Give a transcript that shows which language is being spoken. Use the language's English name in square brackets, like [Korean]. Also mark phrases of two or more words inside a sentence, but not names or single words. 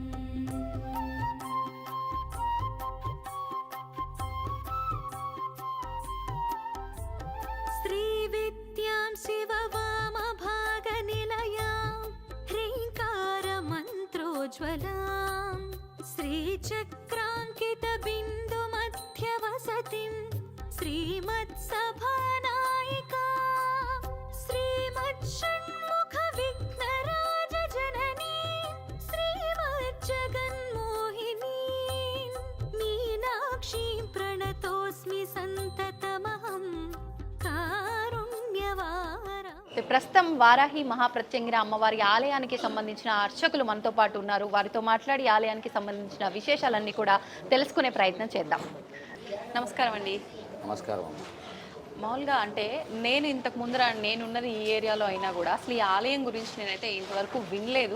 [Sanskrit] श्रीविद्यां शिववामभागनिलयां ह्रीङ्कारमन्त्रोज्ज्वलां श्रीचक्राङ्कितबिन्दुमध्यवसतिं श्रीमत्सभानायिका श्रीमच्छण्मुखविघ्नराजजननी श्रीमज्जगन्मोहिनी मीनाक्षीं प्रणतोऽस्मि सन्ततमहं कारुण्यवारा. [Telugu] ప్రస్తుతం వారాహి మహాప్రత్యంగిర అమ్మవారి ఆలయానికి సంబంధించిన అర్చకులు మనతో పాటు ఉన్నారు. వారితో మాట్లాడి ఆలయానికి సంబంధించిన విశేషాలన్నీ కూడా తెలుసుకునే ప్రయత్నం చేద్దాం. నమస్కారం అండి. నమస్కారం. మామూలుగా అంటే నేను ఇంతకు ముందర నేనున్నది ఈ ఏరియాలో అయినా కూడా అసలు ఈ ఆలయం గురించి నేనైతే ఇంతవరకు వినలేదు.